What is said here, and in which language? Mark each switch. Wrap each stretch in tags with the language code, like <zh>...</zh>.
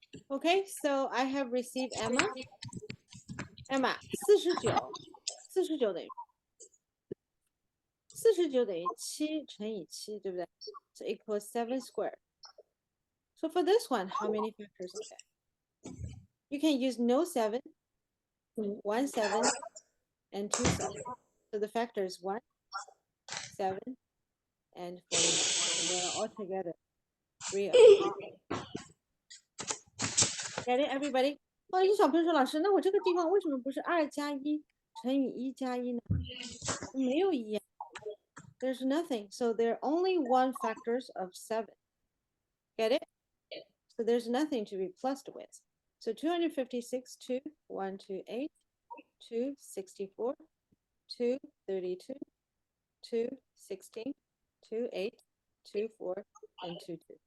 <en>Okay, so I have received Emma.</en> <zh>Emma, 49等于49等于7乘以7，对不对？</zh> <en>So equals 7 squared. So for this one, how many factors are there? You can use no 7, 1 7, and 2 7. So the factors 1, 7, and 49. So they are all together 3 of them. Get it, everybody?</en> <zh>哦，有小朋友说，老师，那我这个地方为什么不是2加1乘以1加1呢？没有1呀。</zh> <en>There's nothing. So there are only 1 factors of 7. Get it? So there's nothing to be plussed with. So 256, 2, 1, 2, 8, 2, 64, 2, 32, 2, 16, 2, 8, 2, 4, and 2, 2.</en>